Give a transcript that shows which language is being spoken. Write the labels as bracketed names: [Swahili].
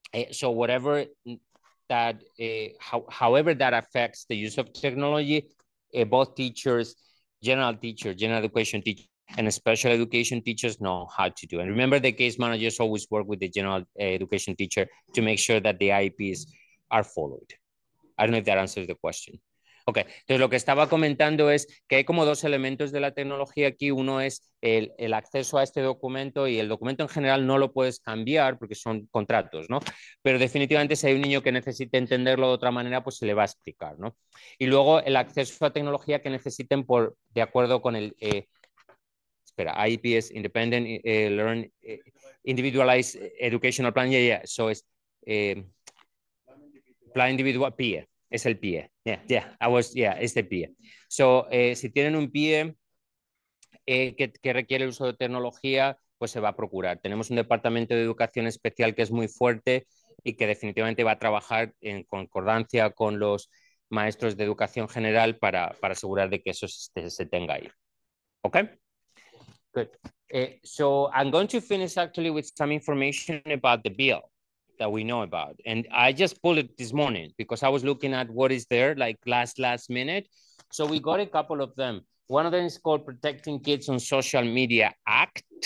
[English] So whatever that, however that affects the use of technology, both teachers, general education teachers, and special education teachers know how to do. And remember, the case managers always work with the general education teacher to make sure that the IEPs are followed. I don't know if that answers the question. [Spanish] Ok, entonces lo que estaba comentando es que hay como dos elementos de la tecnología aquí. Uno es el acceso a este documento, y el documento en general no lo puedes cambiar porque son contratos, ¿no? Pero definitivamente si hay un niño que necesite entenderlo de otra manera, pues se le va a explicar, ¿no? Y luego el acceso a tecnología que necesiten de acuerdo con el... [English] IEPs, Independent Learn Individualized Educational Plan. [Spanish] So es plan individual, PIE. Es el PIE. Es el PIE. So, si tienen un PIE que requiere el uso de tecnología, pues se va a procurar. Tenemos un departamento de educación especial que es muy fuerte y que definitivamente va a trabajar en concordancia con los maestros de educación general para asegurar de que eso se tenga ahí. [English] ¿Ok? Good. So I'm going to finish actually with some information about the bill that we know about. And I just pulled it this morning because I was looking at what is there like last minute. So we got a couple of them. One of them is called Protecting Kids on Social Media Act.